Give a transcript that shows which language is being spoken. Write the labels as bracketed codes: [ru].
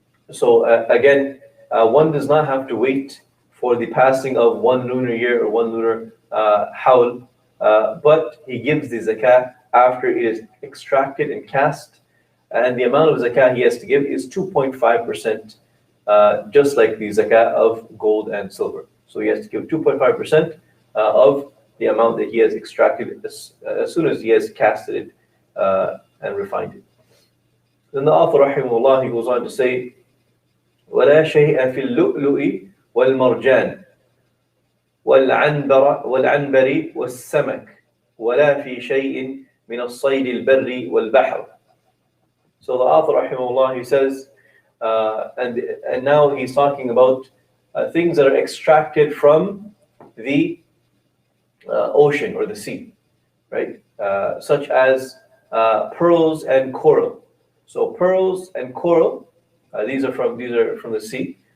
[en] So again, one does not have to wait for the passing of one lunar year or one lunar hawl, but he gives the zakah after it is extracted and cast, and the amount of zakah he has to give is 2.5%, just like the zakah of gold and silver. So he has to give 2.5% of the amount that he has extracted as soon as he has casted it and refined it. Then the author, rahimahullah, he goes on to say, [ar] وَلَا شَيْءَ فِي اللُّؤْلُؤِ وَالْمَرْجَانِ وَالْعَنْبَرِ وَالسَّمَكِ وَلَا فِي شَيْءٍ مِنَ الصَّيْدِ الْبَرِّ وَالْبَحْرِ. [en] So the author, rahimahullah, he says, and now he's talking about things that are extracted from the ocean or the sea, right? Such as pearls and coral. So pearls and coral, these are from the sea.